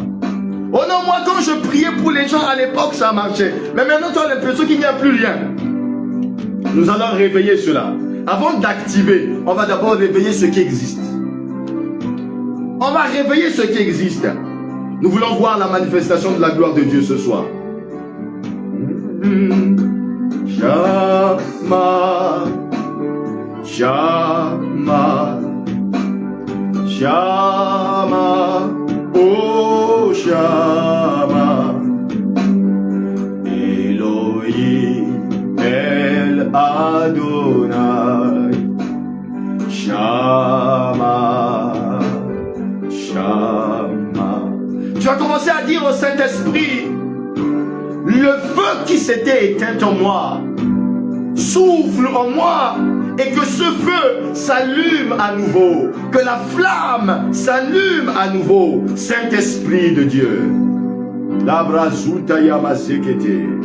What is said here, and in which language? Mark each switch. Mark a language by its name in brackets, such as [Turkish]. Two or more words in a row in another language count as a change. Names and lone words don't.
[French] Oh non, moi quand je priais pour les gens à l'époque, ça marchait. Mais maintenant tu as l'impression qu'il n'y a plus rien. Nous allons réveiller cela. Avant d'activer, on va d'abord réveiller ce qui existe. On va réveiller ce qui existe. Nous voulons voir la manifestation de la gloire de Dieu ce soir. [Hebrew] שמע, שמע, שמע, הו שמע, אלוהים, אל אדוני, שמע, שמע. [French] Tu vas commencer à dire au Saint-Esprit, le feu qui s'était éteint en moi, souffle en moi, et que ce feu s'allume à nouveau, que la flamme s'allume à nouveau. Saint-Esprit de Dieu. Labrazuta Yamasekete.